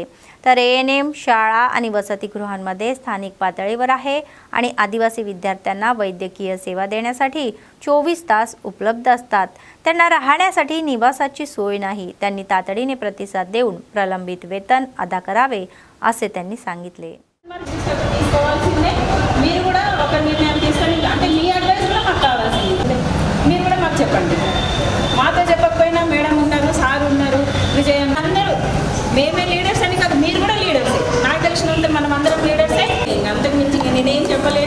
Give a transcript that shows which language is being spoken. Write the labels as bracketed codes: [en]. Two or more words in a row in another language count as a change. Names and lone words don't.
[mr] तर ANM शाळा आणि वसतिगृहांमध्ये स्थानिक पातळीवर आहे आणि आदिवासी विद्यार्थ्यांना वैद्यकीय सेवा देण्यासाठी 24 तास उपलब्ध असतात। त्यांना राहण्यासाठी निवासाची सोय नाही। त्यांनी तातडीने प्रतिसाद देऊन प्रलंबित वेतन अदा करावे असे त्यांनी सांगितले। [te] చెప్పండి మాతో చెప్పకపోయినా మేడం ఉన్నారు, సార్ ఉన్నారు, విజయ్ అందరూ మేమే లీడర్స్ అని కాదు, మీరు కూడా లీడర్సే। నాకు తెలిసినంత మనం అందరం లీడర్సే, అంతకు మించి నేనేం చెప్పలేను।